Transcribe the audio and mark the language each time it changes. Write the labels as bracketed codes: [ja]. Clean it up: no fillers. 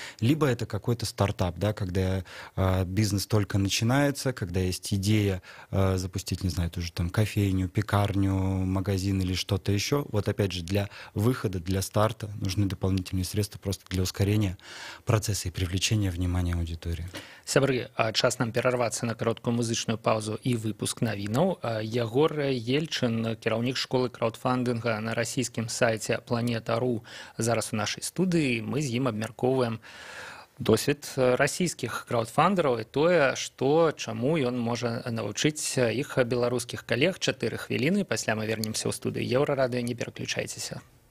[ru] Либо это какой-то стартап, да, когда бизнес только начинается, когда есть идея запустить, не знаю, ту же кофейню, пекарню, магазин или что-то еще. Вот опять же, для выхода, для старта нужны дополнительные средства просто для ускорения процесса и привлечения внимания аудитории. [be] Сябры, час нам перарвацца на кароткую музычную паузу і выпуск навінаў. Ягор Ельчын, кіраўнік школы краудфандинга на расійскім сайце Planeta.ru, зараз у нашай студыі. Мы з ім абмяркоўваем досвід расійскіх краудфандераў і тое, чаму ён можа навучыць іх беларускіх калег. 4 хвіліны, пасля мы вернемся ў студыю Еўрарадыё, не пераключайцеся.